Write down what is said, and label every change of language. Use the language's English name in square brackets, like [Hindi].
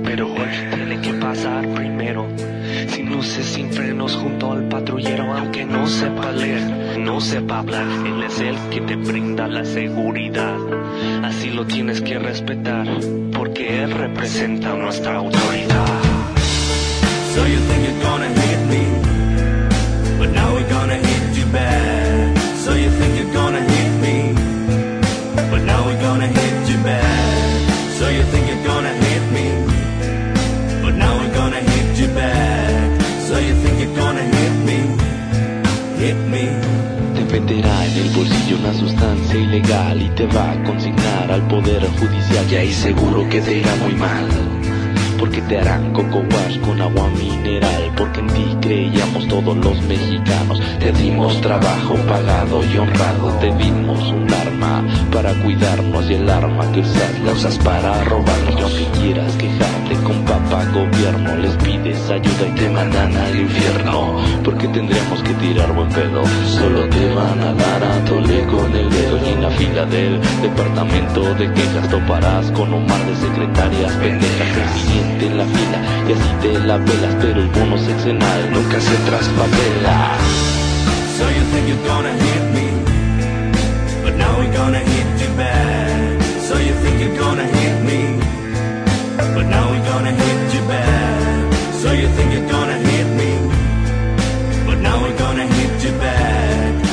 [Spanish] Pero él tiene que pasar primero, sin luces, sin frenos, junto al patrullero. Aunque no sepa leer, no sepa hablar, él es el que te brinda la seguridad. Así lo tienes que respetar, porque él representa nuestra autoridad. [English] So you think you're gonna hit me, but now we're gonna hit you back. So you think you're gonna hit me, but now we're gonna hit you back. So you think you're gonna hit me, but now we're gonna hit you back. So you think you're gonna hit me, hit me. [Spanish] Meterás en el bolsillo una sustancia ilegal y te va a consignar al poder judicial. Y ahí seguro que te irá muy mal, porque te harán coco wash con agua mineral. Porque en ti creíamos todos los mexicanos. Te dimos trabajo pagado y honrado. Te dimos un arma para cuidarnos, y el arma que usas la usas para robarnos. Y aunque quieras quejarte con papá gobierno, les pides ayuda y te mandan al infierno. Porque tendríamos que tirar buen pedo. Solo te van a dar a tole con el dedo. Y en la fila del departamento de quejas toparás con un mar de secretarias pendejas. Siente la fila y así te la pelas, pero el bono sexenal nunca se traspapela. [English] So you think you're gonna hit me, but now we're gonna hit you back. So you think you're gonna hit me, but now we're gonna hit you back. So you think you're gonna hit me, but now we're gonna hit you back.